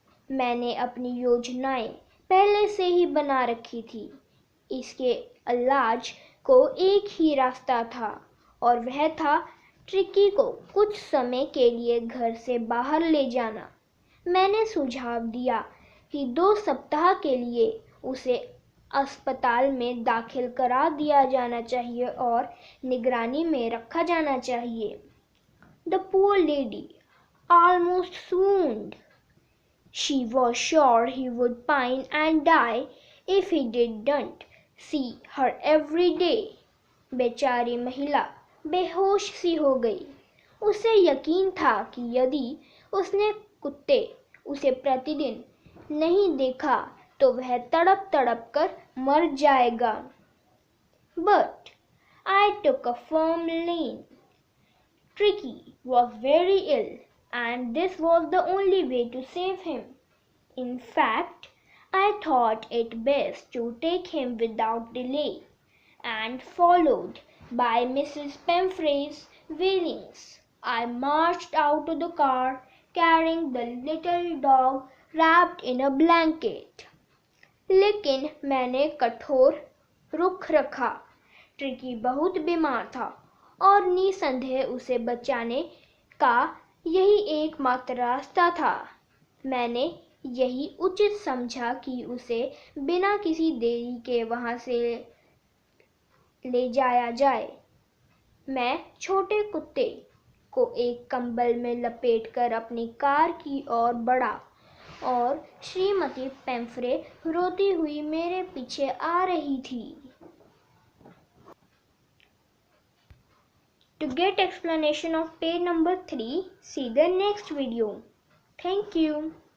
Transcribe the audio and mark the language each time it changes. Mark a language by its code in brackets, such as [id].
[hi] मैंने अपनी योजनाएं पहले से ही बना रखी थी। इसके इलाज को एक ही रास्ता था और वह था ट्रिकी को कुछ समय के लिए घर से बाहर ले जाना। मैंने सुझाव दिया कि 2 सप्ताह के लिए उसे अस्पताल में दाखिल करा दिया जाना चाहिए और निगरानी में रखा जाना चाहिए। [en] The poor lady almost swooned. She was sure he would pine and die if he didn't see her every day. [hi] बेचारी महिला बेहोश सी हो गई। उसे यकीन था कि यदि उसने कुत्ते उसे प्रतिदिन नहीं देखा तो वह तड़प तड़प कर मर जाएगा। [en] But I took a firm line. Tricky was very ill, and this was the only way to save him. In fact, I thought it best to take him without delay, and followed by Mrs. Pemfrey's wailings, I marched out to the car, carrying the little dog wrapped in a blanket. [hi] लेकिन मैंने कठोर रुख रखा। Tricky बहुत बीमार था और निसंदेह उसे बचाने का यही एकमात्र रास्ता था। मैंने यही उचित समझा कि उसे बिना किसी देरी के वहां से ले जाया जाए। मैं छोटे कुत्ते को एक कंबल में लपेटकर अपनी कार की ओर बढ़ा और श्रीमती पेम्फ्रे रोती हुई मेरे पीछे आ रही थी। [en] To get explanation of page number 3, see the next video. Thank you.